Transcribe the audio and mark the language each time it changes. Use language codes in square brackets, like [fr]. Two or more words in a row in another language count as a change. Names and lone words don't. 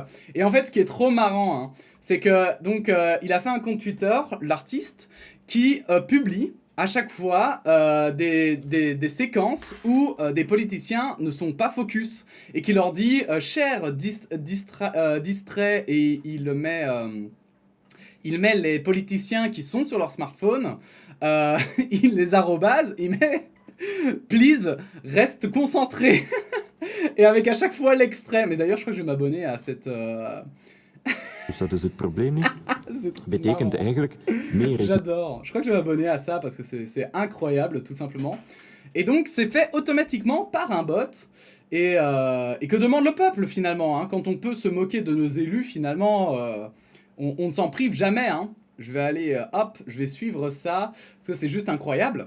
[fr] Et en fait ce qui est trop marrant, hein, c'est que donc il a fait un compte Twitter, l'artiste, qui publie à chaque fois des séquences où des politiciens ne sont pas focus et qui leur dit cher distrait et il met les politiciens qui sont sur leur smartphone, il les arrobase, il met please, reste concentré. Et avec à chaque fois l'extrait. Mais d'ailleurs, je crois que je vais m'abonner à cette. [nl] Dus dat is het probleem niet. [fr] C'est trop [nl] Betekent [fr] marrant. [nl] eigenlijk meer. [fr] J'adore. Je crois que je vais m'abonner à ça parce que c'est incroyable, tout simplement. Et donc, c'est fait automatiquement par un bot. Et que demande le peuple, finalement hein, quand on peut se moquer de nos élus, finalement, on ne s'en prive jamais. Hein. Je vais aller, hop, je vais suivre ça. Parce que c'est juste incroyable.